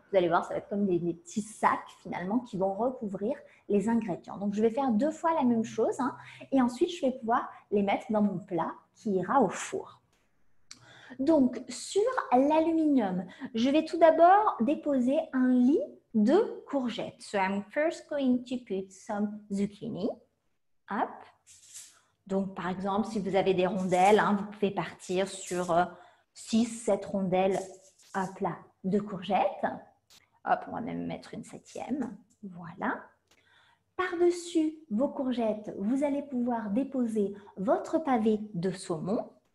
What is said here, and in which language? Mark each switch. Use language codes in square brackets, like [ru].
[fr] Vous allez voir, ça va être comme des petits sacs finalement qui vont recouvrir les ingrédients. Donc je vais faire 2 fois la même chose hein, et ensuite je vais pouvoir les mettre dans mon plat qui ira au four. Donc sur l'aluminium, je vais tout d'abord déposer un lit de courgettes. [en] So I'm first going to put some zucchini. Hop. [fr] Donc par exemple, si vous avez des rondelles, hein, vous pouvez partir sur 6-7 rondelles hop là, de courgettes. Hop, on va même mettre une 7e. Voilà. Par-dessus vos courgettes, vous allez pouvoir déposer votre pavé de saumon.